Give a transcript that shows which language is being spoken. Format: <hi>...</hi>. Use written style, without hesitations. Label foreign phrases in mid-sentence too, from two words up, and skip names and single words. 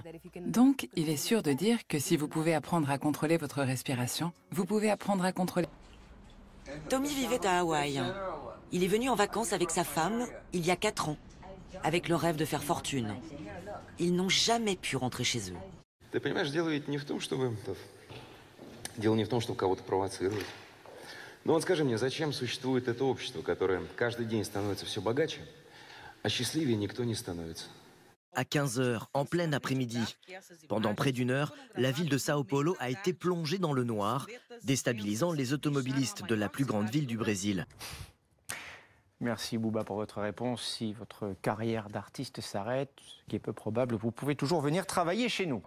<fr>Donc, il est sûr de dire que si vous pouvez apprendre à contrôler votre respiration, vous pouvez apprendre à contrôler... Tommy vivait à Hawaï. Il est venu en vacances avec sa femme il y a 4 ans, avec le rêve de faire fortune. Ils n'ont jamais pu rentrer chez eux.</fr> <ru>Ты понимаешь, дело ведь не в том, чтобы... Дело не в том, чтобы кого-то провоцировать. Но вот скажи мне, зачем существует это общество, которое каждый день становится все богаче, а счастливее никто не становится?</ru> <fr>À 15 heures, en plein après-midi. Pendant près d'une heure, la ville de Sao Paulo a été plongée dans le noir, déstabilisant les automobilistes de la plus grande ville du Brésil. Merci Bouba pour votre réponse. Si votre carrière d'artiste s'arrête, ce qui est peu probable, vous pouvez toujours venir travailler chez nous.</fr>